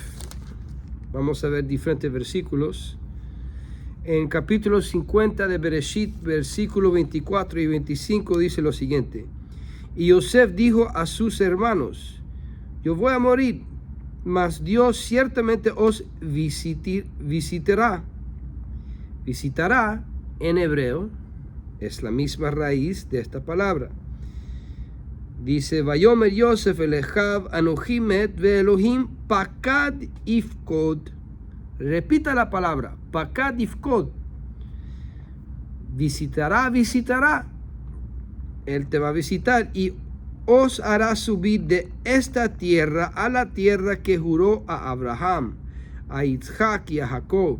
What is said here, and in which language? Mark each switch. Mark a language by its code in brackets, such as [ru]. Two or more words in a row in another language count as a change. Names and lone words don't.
[es] Vamos a ver diferentes versículos. En capítulo 50 de Bereshit, versículo 24 y 25 dice lo siguiente: y Yosef dijo a sus hermanos: yo voy a morir, mas Dios ciertamente os visitará. Visitará en hebreo es la misma raíz de esta palabra. Dice: [he] ויאמר יוסף אל אחיו אנכי מת ואלהים פקד יפקד. [es] Repita la palabra, [he] פקד יפקד. [es] Visitará, visitará. Él te va a visitar y os hará subir de esta tierra a la tierra que juró a Abraham, a Isaac y a Jacob.